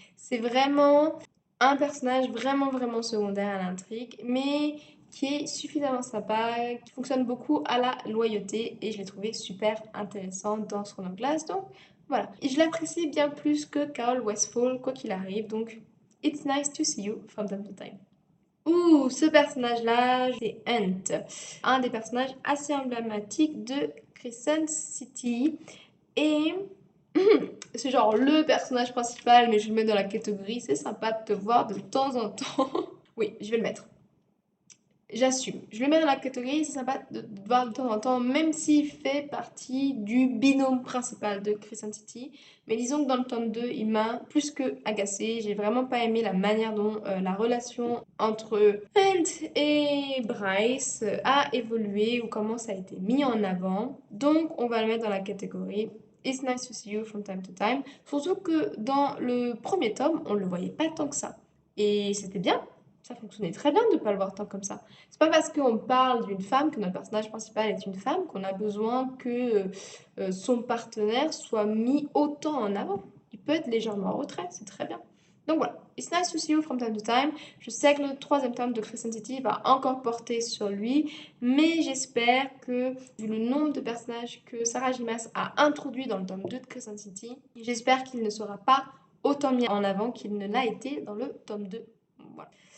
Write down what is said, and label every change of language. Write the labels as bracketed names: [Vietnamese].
[French] C'est vraiment un personnage vraiment secondaire à l'intrigue, mais qui est suffisamment sympa, qui fonctionne beaucoup à la loyauté et je l'ai trouvé super intéressant dans Throne of Glass. Donc voilà, et je l'apprécie bien plus que Carl Westphal, quoi qu'il arrive. Donc [English] it's nice to see you from time to time. [French] Ce personnage-là, c'est Hunt, un des personnages assez emblématiques de Crescent City. Et c'est genre le personnage principal, mais je le mets dans la catégorie. C'est sympa de te voir de temps en temps. Oui, je vais le mettre. J'assume. Je le mets dans la catégorie, c'est sympa de te voir de temps en temps, même s'il fait partie du binôme principal de Crescent City. Mais disons que dans le tome 2, il m'a plus que agacé. J'ai vraiment pas aimé la manière dont la relation entre Hunt et Bryce a évolué ou comment ça a été mis en avant. Donc, on va le mettre dans la catégorie [English] It's nice to see you from time to time. [French] Surtout que dans le premier tome, on le voyait pas tant que ça. Et c'était bien. Ça fonctionnait très bien de ne pas le voir tant comme ça. C'est pas parce qu'on parle d'une femme, que notre personnage principal est une femme, qu'on a besoin que son partenaire soit mis autant en avant. Il peut être légèrement en retrait, c'est très bien. Donc voilà, [English] It's nice to see you from time to time. [French] Je sais que le troisième tome de Crescent City va encore porter sur lui, mais j'espère que, vu le nombre de personnages que Sarah J. Maas a introduit dans le tome 2 de Crescent City, j'espère qu'il ne sera pas autant mis en avant qu'il ne l'a été dans le tome 2. Voilà.